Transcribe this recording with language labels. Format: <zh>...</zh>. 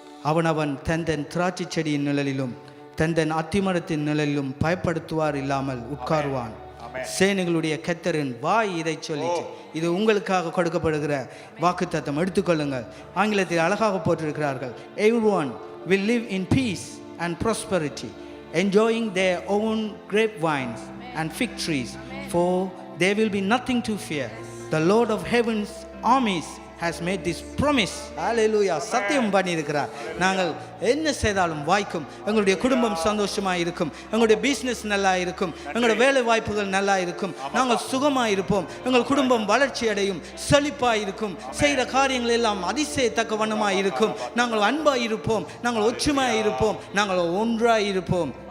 <ta>அவனவன் தந்தன் திராட்சை செடியின் நிழலிலும் தந்தன் அத்திமரத்தின் நிழலிலும் பயப்படுத்துவார் இல்லாமல் உட்காருவான். சேனைகளுடைய கர்த்தரின் வாய் இதை சொல்லிச்சு. இது உங்களுக்காக கொடுக்கப்படுகிற வாக்குத்தத்தம். எடுத்துக்கொள்ளுங்கள். ஆங்கிலத்தில் அழகாக போட்டிருக்கிறார்கள்.</ta> <en>Everyone will live in peace and prosperity, enjoying their own grapevines and fig trees, for there will be nothing to fear. The Lord of heaven's armies has made this promise. Hallelujah.</en> <ta>சத்தியம் பண்ணியிருக்கிறார். நாங்கள் என்ன செய்தாலும் வாய்க்கும். எங்களுடைய குடும்பம் சந்தோஷமாக இருக்கும். எங்களுடைய பிஸ்னஸ் நல்லா இருக்கும். எங்களுடைய வேலை வாய்ப்புகள் நல்லா இருக்கும். நாங்கள் சுகமாக இருப்போம். எங்கள் குடும்பம் வளர்ச்சி அடையும், செழிப்பாக இருக்கும். செய்கிற காரியங்கள் எல்லாம் அதிசயத்தக்க வண்ணமாக இருக்கும். நாங்கள் அன்பாக இருப்போம். நாங்கள் ஒற்றுமையாக இருப்போம். நாங்கள் ஒன்றாக இருப்போம்.</ta>